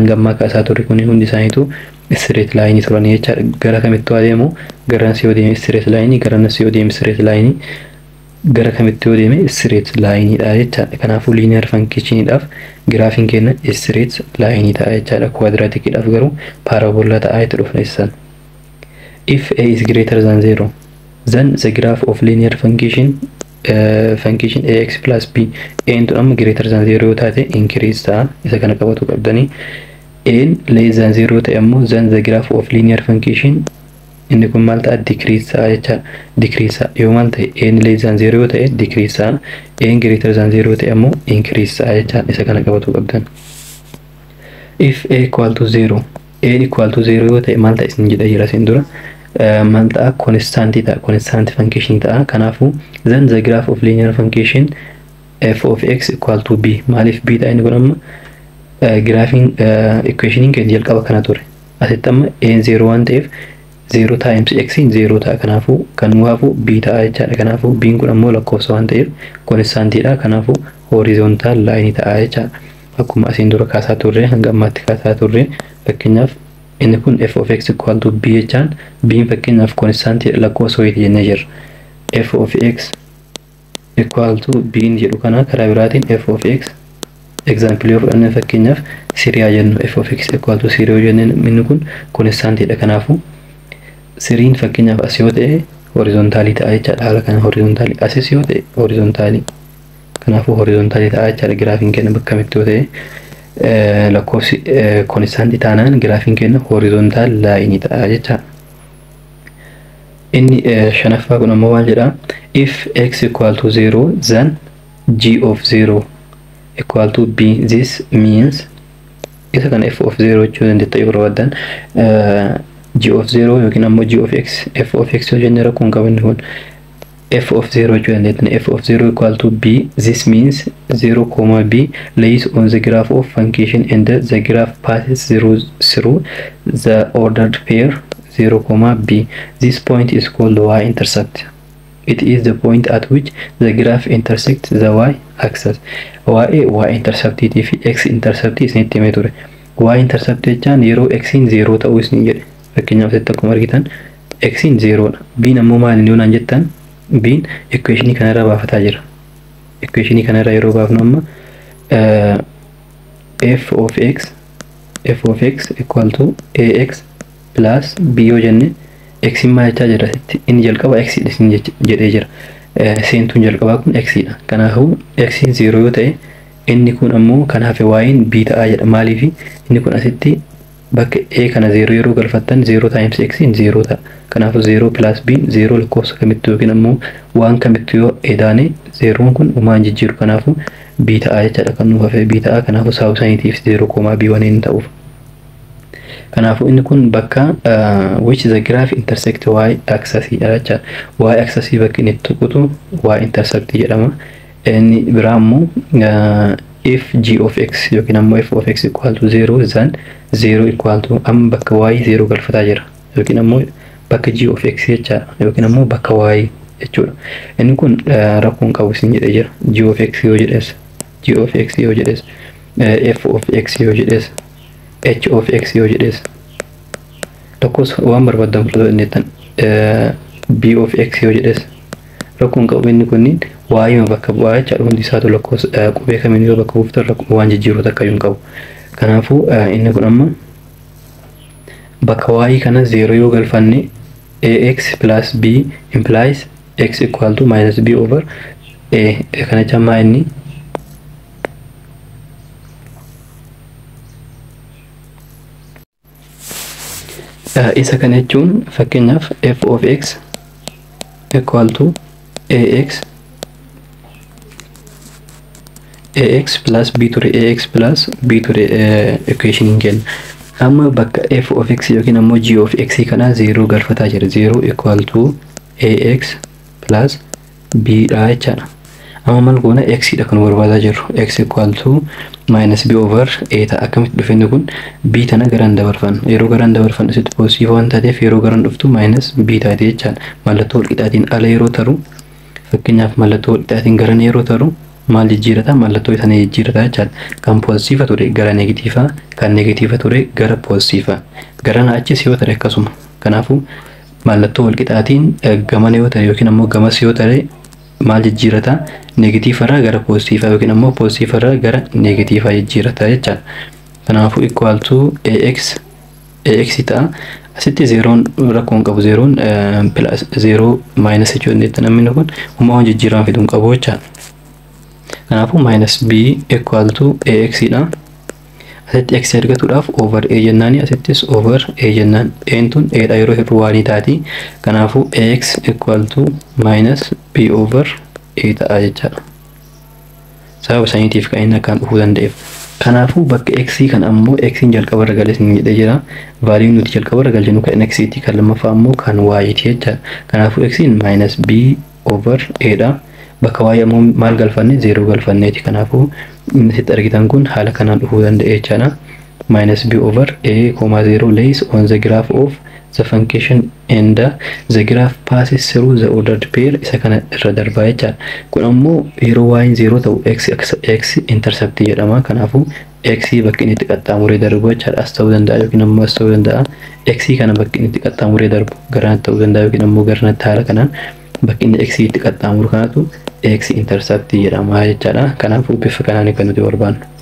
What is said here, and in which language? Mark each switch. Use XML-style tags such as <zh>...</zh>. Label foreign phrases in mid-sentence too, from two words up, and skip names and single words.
<om>hanga ammaa kaasaa turre kun hundi isaaniitu</om> <en>straight line</en> <om>turanii jechaadha gara kamittuu adeemu garanas yoo deeme</om> <en>straight line</en> <om>garanas yoo deeme</om> <en>straight line</en> <om>gara kamittuu yoo deeme</om> <en>straight line</en> <om>dha jechaadha kanaafuu</om> <en>linear functionidhaaf</en> <om>graafiin kenna straight line ta'a jechaadha quadraticidhaaf garuu parabola ta'a itti dhufneessan</om> <en>if a is greater than 0 then the graph of linear function ax plus b</en> <om>n to am</om> <en>greater than 0</en> <om>taate increase ta'a isa kana qabatu qabdanii n</om> <en>less than 0</en> <om>ta'e ammoo</om> <en>then the graph of linear function</en> <om>inni kun maal ta'a decrease ta'a jecha decrease yoo maal ta'e n</om> <en>less than 0</en> <om>ta'e decrease ta'a n</om> <en>greater than 0</en> <om>ta'e ammoo increase ta'a jecha isa kana qabatu qabdan</om> <en>if a equal to 0</en> <om>n equal to 0 yoo ta'e maal ta'a isin jedha jira isin dura maal ta'a</om> <en>constant function</en> <om>ta'a kanaafuu</om> <en>then the graph of linear function f of x equal to b</en> <om>maalif b ta'a inni kun amma graafiin equationin keenya jalqaba kana ture asitti amma n 0 waan ta'eef 0 times x 0 ta'a kanaafuu kan waafu b ta'a jechaadha kanaafuu b kun ammoo lakkoofsa waan ta'eef constantidha kanaafuu</om> <en>horizontal line</en> <om>ta'a jechaadha akkuma asiin dura kaasaa turre hanga ammaatti kaasaa turre fakkeenyaaf inni kun</om> <en>f of x equal to b</en> <om>jechaan b fakkeenyaaf constantidha lakkoofsa wayiiti jennee jirra</om> <en>f of x equal to b</en> <om>jedhu kana karaa biraatiin</om> <en>f of x example</en> <om>yoo fudhanne fakkeenyaaf siriyaa jennu</om> <en>f of x equal to 0</en> <om>jennee inni kun constantidha kanaafuu siriin fakkeenyaaf as yoo ta'e horizontaalii ta'a jechaadha haala kana horizontaalii asis yoo ta'e horizontaalii kanaafuu horizontaalii ta'a jechaadha giraafiin kenna bakka kamitti yoo ta'e lakkoofsi constantii taanaan giraafiin kenna horizontaal laayinii ta'a jechaadha inni shanaffaa kun ammoo maal jedha</om> <en>if x equal to 0 then g of 0 equal to b this means</en> <om>isa kana</om> <en>f of 0</en> <om>jechuu dandeetta yoo barbaadan</om> <en>g of 0</en> <om>yookiin ammoo</om> <en>g of x f of x</en> <om>yoo jenne rakkoon qabanni kun</om> <en>f of 0</en> <om>jechuu dandeettan</om> <en>f of 0 equal to b this means 0 comma b lays on the graph of function and the graph passes through the ordered pair 0 comma b this point is called y intercept it is the point at which the graph intersects the y axis y intercept</en> <om>fi</om> <en>x intercept</en> <om>isinitti himee ture</om> <en>y intercept</en> <om>jechaan yeroo x 0 ta'uu isin jedhe fakkeenyaaf asitti akkuma argitan x 0 dha b ammoo maal inni yoonaan jettan b equationii kanarra baafataa jira equationii kanarra yeroo baafnu amma f of x</om> <en>equal to ax plus b</en> <om>yoo jenne x maal jechaa jira inni jalqaba x isin jedhee jira seentuun jalqabaa kun x dha kanaafuu x 0 yoo ta'e inni kun ammoo kanaaf y'n b ta'a jedha maaliif inni kun asitti bakka a kana 0 yeroo galfattan 0 times x 0 ta'a kanaafuu 0 plus b 0 lakkoofsa kamittuu yookiin ammoo waan kamittuu yoo edaane 0 kun uumaan jijjiiru kanaafuu b ta'a jechaadha kan nuuf hafee b ta'a kanaafuu saawusaayitiif 0,b waniin ta'uuf kanaafuu inni kun bakka which</om> <en>the graph intersect y axis</en> <om>jecha</om> <en>y axis</en> <om>bakka inni tuqutu</om> <en>y intersect</en> <om>jedhama inni biraa ammoo</om> <en>if g of x</en> <om>yookiin ammoo</om> <en>f of x equal to 0 then 0 equal to am</en> <om>bakka y 0 galfataa jira yookiin ammoo bakka</om> <en>g of x</en> <om>jecha yookiin ammoo bakka y jechuudha inni kun rakkoon qabu isin jedhee jira</om> <en>g of x</en> <om>yoo jedhes</om> <en>f of x</en> <om>yoo jedhes</om> <en>h of x</en> <om>yoo jedhes tokkos waan barbaadamu fudhatu innitan</om> <en>b of x</en> <om>yoo jedhes rakkoon qabu inni kunniin waa'ee bakka bu'aa jechaadha hundi isaatu lakkoos qubee kamiin yoo bakka buuftan waan jijjiiruu takka yoo qabu kanaafuu inni kun amma bakka waa'ee kana 0 yoo galfanne</om> <en>ax plus b implies x equal to minus b over a</en> <om>kana jammaa inni isa kana jechuun fakkeenyaaf</om> <en>f of x equal to ax plus b to the ax plus b to the equation again</en> <om>amma bakka</om> <en>f of x</en> <om>yookiin ammoo</om> <en>g of x</en> <om>kana 0 galfataa jira</om> <en>0 equal to ax plus b</en> <om>dha jechaadha amma mal goona x dha kan barbaadaa jirru</om> <en>x equal to minus b over a</en> <om>ta'a akkamitti dhufeenni kun b tana garaan dabarfan yeroo garaan dabarfan asitti positive waan taateef yeroo garaan dhuftu minus b taate jechaadha mallattoo walqixaatiin ala yeroo taru fakkeenyaaf mallattoo walqixaatiin garan yeroo taru maal jijjiirata mallattoo sana jijjiirata jechaadha kan positiifa ture gara negatiifa kan negatiifa ture gara positiifa garana achis yoo tare akkasuma kanaafuu mallattoo walqixaatiin gaman yoo tare yookiin ammoo gamas yoo tare maal jijjiirata negatiifa irraa gara positiifa yookiin ammoo positiifa irraa gara negatiifa jijjiirata jechaadha kanaafuu</om> <en>equal to ax</en> <om>ta'a asitti 0 rakkoon qabu 0 plus 0 minus jechuun namni kun humna waan jijjiirama fiduun qabu jechaadha kanaafuu</om> <en>minus b equal to ax</en> <om>dha asitti x argatuudhaaf</om> <en>over a</en> <om>jennaani asittis</om> <en>over a</en> <om>jennaan eentuun a dha yeroo hir'uu waanii taati kanaafuu</om> <en>ax equal to minus b over a</en> <om>ta'a jechaadha sababa saniitiif kan inni akkaan dhufuu danda'eef kanaafuu bakka x kan ammoo x jalqaba irra galee isin jedhee jira vaaliyu nuti jalqaba irra galchinu kan x ti kan lammaffaa ammoo kan y ti jechaadha kanaafuu x</om> <en>minus b over</en> <om>a dha bakka y ammoo maal galfanne 0 galfanneeti kanaafuu sitti argitan kun haala kanaan dhufuu danda'e jechaadha minus b over</om> <en>a, 0 lays on the graph of the function and the graph passes through the ordered pair</en> <om>isa kana irra darbaa jechaadha kun ammoo yeroo y 0 ta'u</om> <en>x intercept</en> <om>jedhama kanaafuu x bakka inni itti qaxxaamuree darbu jechaadha as ta'uu danda'a yookiin ammoo as ta'uu danda'a x kana bakka inni itti qaxxaamuree darbu garaan ta'uu danda'a yookiin ammoo garanatti haala kanaan bakka inni x itti qaxxaamuru kanatu</om> <en>x intercept</en> <om>jedhama jechaadha kanaafuu bifa kanaan kan nuti barbaannu</om>